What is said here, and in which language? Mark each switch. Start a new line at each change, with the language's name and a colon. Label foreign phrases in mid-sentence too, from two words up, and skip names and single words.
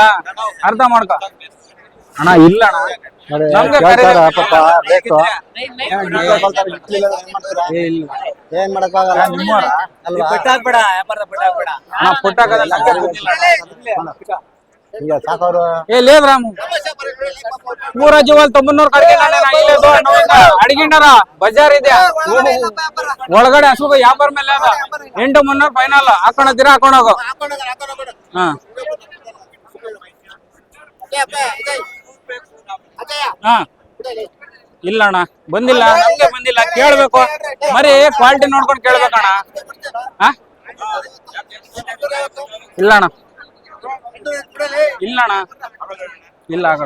Kannada: ಅರ್ಥ ಮಾಡ್ಕೊ ಅಣ್ಣ. ಇಲ್ಲ ಅಣ್ಣ, ನಮ್ಗೆ ಖರೀದಿ ಏನ್ ಮಾಡಕ್ಕಾಗಲ್ಲ. ನಿಮ್ಮವರ ಪುಟ್ಟ ಈಗ ಸಾಕವ್ರು
Telugu: లేదు రాము. పూరా జీవాలు 900 కడిగినాడు. అడిగిండారా బజార్
Kannada: ಇದೆ. ಒಳಗಡೆ ಹಸು ವ್ಯಾಪಾರ ಮೇಲೆ ಅದ. 8,300 ಫೈನಲ್. ಹಾಕೊಂಡೋಗ್ತೀರಾ? ಹಾಕೊಂಡೋಗು. ಹಾ ಹಾ ಇಲ್ಲ ಅಣ್ಣ, ಬಂದಿಲ್ಲ. ನಮ್ಗೆ ಬಂದಿಲ್ಲ. ಕೇಳ್ಬೇಕು ಮರಿ ಕ್ವಾಲಿಟಿ ನೋಡ್ಕೊಂಡು ಕೇಳ್ಬೇಕಣ್ಣ. ಹಾ ಇಲ್ಲ ಅಣ್ಣ, ಇಲ್ಲ ಅಣ್ಣ, ಇಲ್ಲ ಆಗಲ್ಲ.